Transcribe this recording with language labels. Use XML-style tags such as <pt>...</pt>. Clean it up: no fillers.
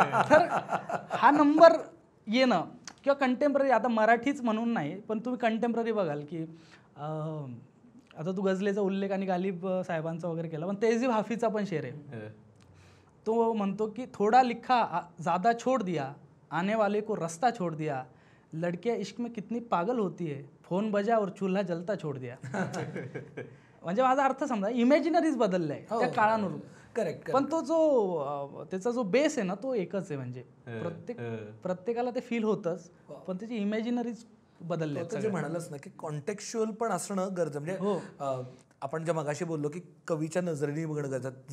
<mr>तर हा नंबर येणं किंवा कंटेम्पररी, आता मराठीच म्हणून नाही पण तुम्ही कंटेम्पररी बघाल की आता तू गझलेचा उल्लेख आणि गालिब साहेबांचा वगैरे केला, पण तेजीब हाफीचा पण शेर आहे. तो म्हणतो की</mr> <hi>थोडा लिखा ज़्यादा छोड़ दिया, आने वाले को रास्ता छोड़ दिया, लड़कियां इश्क में कितनी पागल होती है, फोन बजा और चूल्हा जलता छोड़ दिया.</hi> <mr>म्हणजे माझा अर्थ समजा, इमॅजिनरीज बदललाय त्या काळानुरूप. करेक्ट. पण तो जो त्याचा जो बेस आहे ना तो एकच आहे. म्हणजे प्रत्येकाला ते फील होतंच, पण त्याची इमॅजिनरीज बदलल्या. जे म्हणालच ना की कॉन्टेक्च्युअल पण असणं गरजेचं. म्हणजे आपण ज्या मगाशी बोललो की कवीच्या नजरेने बघणं गरजेचं.</mr>